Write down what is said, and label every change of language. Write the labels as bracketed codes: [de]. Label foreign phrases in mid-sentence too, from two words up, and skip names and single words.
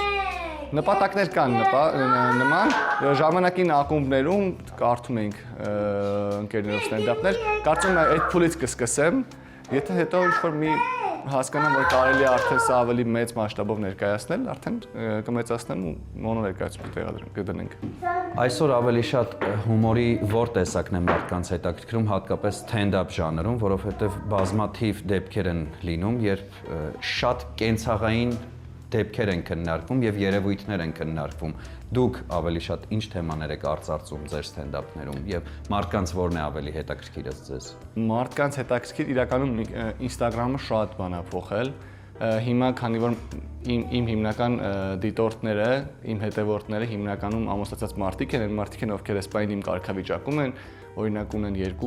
[hy] Նպատակներ կան նման, ժամանակին ակումբներում կարդում էինք ընկերներով ստենդափներ, կարծում եմ այդ փուլից կսկսեմ, եթե հետո ինչ-որ մի հասկանամ, որ կարելի է արդեն սա ավելի մեծ մասշտաբով ներկայացնել, արդեն կմեծացնեմ ու մոնո ներկայացում կդնենք։ Այսօր ավելի շատ հումորի որ տեսակն է մարդկանց հետաքրքրում, հատկապես stand-up ժանրում, որովհետև բազմաթիվ դեպքեր են լինում, երբ շատ կենցաղային դեպքեր են քննարկվում եւ երևույթներ են քննարկվում։ Դուք ավելի շատ ինչ թեմաներ եք արծարծում ձեր stand-up-ներում եւ մարդկանց որն է ավելի հետաքրքիր ձեզ։ Մարդկանց հետաքրքիր իրականում Instagram-ը շատ բան է փոխել։ Հիմա քանի որ իմ հիմնական դիտորդները, իմ հետևորդները հիմնականում ամուսնացած մարդիկ են, մարդիկ են ովքեր այսպայն իմ կարգավիճակում են, օրինակ ունեն 2